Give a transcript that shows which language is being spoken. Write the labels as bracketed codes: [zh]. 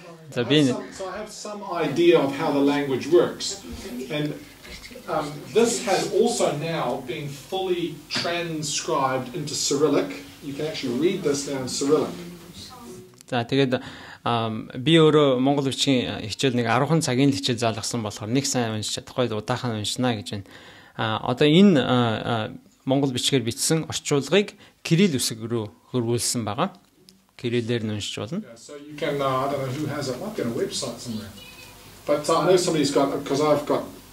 [en] So I have some idea of how the language works. And this has also now been fully transcribed into Cyrillic. You can actually read this now in Cyrillic. [mn] За тэгээд би өөрөө монгол бичгийн хичээл нэг 10 цагийн хичээл заалгасан болохоор нэг сайн уншиж чадахгүй удаахан уншина гэж байна. Одоо энэ монгол бичгээр бичсэн орчуулгыг кирилл үсэг рүү хөрвүүлсэн байгаа. Кириллээр нь уншиж болно. [en] So you can I don't know who has it. I've got a website somewhere. But I know somebody's got it because I've got it.